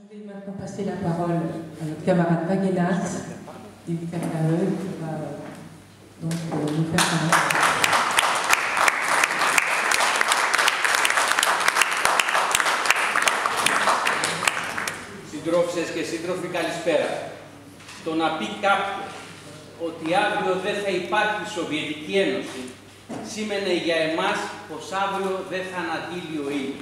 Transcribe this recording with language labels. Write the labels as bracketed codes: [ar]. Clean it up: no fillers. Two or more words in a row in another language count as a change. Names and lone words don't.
[fr] maintenant passer la parole à notre camarade Vaguenat, du KKE, qui va donc nous faire parler. [el] Συντρόφισσες και σύντροφοι, καλησπέρα. Το να πει κάποιος ότι αύριο δεν θα υπάρχει Σοβιετική Ένωση σήμαινε για εμάς πως αύριο δεν θα ανατείλει ο ήλιος.